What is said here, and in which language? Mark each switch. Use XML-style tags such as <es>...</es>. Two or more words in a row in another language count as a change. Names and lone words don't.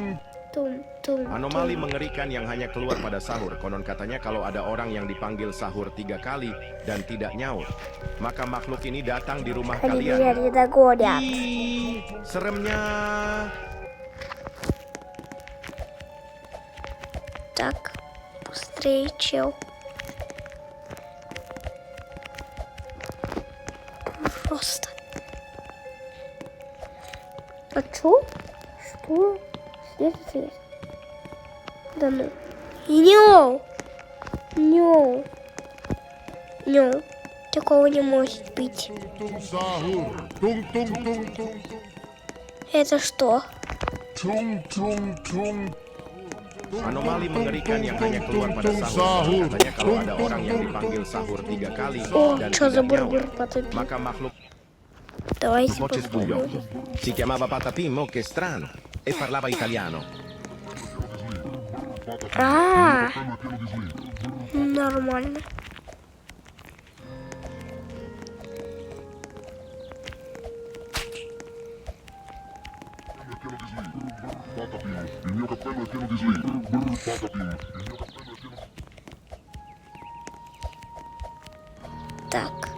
<ru>Тум-тум.</ru> <id>Anomali mengerikan yang hanya keluar pada sahur. Konon katanya kalau ada orang yang dipanggil sahur 3 kali dan tidak nyaut, maka makhluk ini datang di rumah</id> <ru>Они меня</ru> <id>kalian.</id> <ru>не догонят.</ru> <id>Hi, seremnya.</id> <ru>Так, быстрее, чел. Просто. А чё? Что? Здесь? Да ну. Нё! Нё! Нё! Такого не может быть.</ru> <id>Tung sahur. Tung tung tung tung.</id> <ru>Это что?</ru> <id>Tung tung tung. Anomali mengerikan yang hanya keluar pada sahur. Katanya kalau ada orang yang dipanggil sahur 3 kali</id> <ru>О,</ru> <id>dan</id> <ru>что за</ru> <id>tidak</id> <ru>бургер</ru> <id>nyaut,</id> <ru>потопил?</ru> <id>maka makhluk</id> <ru>Давайте</ru> <it>voce sbugliò.</it> <ru>попробуем.</ru> <it>Si chiamava Patapimmo, che strano, e parlava italiano.</it> <ru>А, нормально.</ru> <it>Il mio cappello è pieno di sli. Patapim. Il mio cappello è pieno di...</it> <ru>Так,</ru>